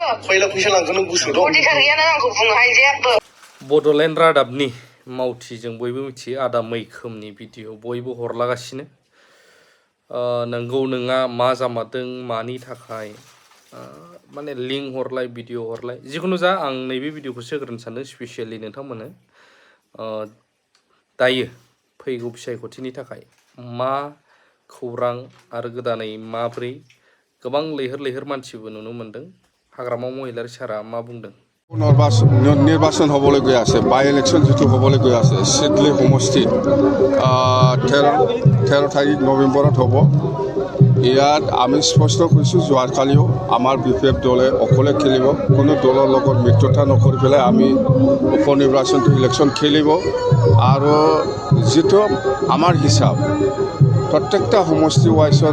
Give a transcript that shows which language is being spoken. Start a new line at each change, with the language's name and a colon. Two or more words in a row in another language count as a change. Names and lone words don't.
Bodo: बड'लेण्ड रादाबनि मावथिजों बयबो मिथियो आदा मैखोमनि भिडिअ बयबो हरलागासिनो नंगौ नङा मा जामारदों मानि थाखाय माने लिंक हरलाय भिडिअ हरलाय जिखुनु जा आं नैबे भिडिअखौ होग्रोनो सानदों स्पेसियेलि नोंथांमोननो दायो फैगौ बिसायख'थिनि थाखाय मा खौरां आरो गोदानै माब्रै गोबां लैहोर लैहोर मानसिबो नुनो मोनदों हाग्रामा महिलारी सारा मा बुंदों
Assamese: নির্বাচন হবলৈ গৈ আছে
English: by election
Assamese: যেটো হবলৈ গৈ আছে সিডলি সমষ্টি 13 তাৰিখ নৱেম্বৰত হ'ব ইয়াত আমি স্পষ্ট কৈছোঁ যোৱাকালিও আমাৰ বিপিএফ দলে অকলে খেলিব কোনো দলৰ লগত মিত্ৰতা নকৰি পেলাই আমি উপ নিৰ্বাচনটো ইলেকশন খেলিব আৰু যেটো আমাৰ হিচাপ প্ৰত্যেকটা সমষ্টি ওয়াইজত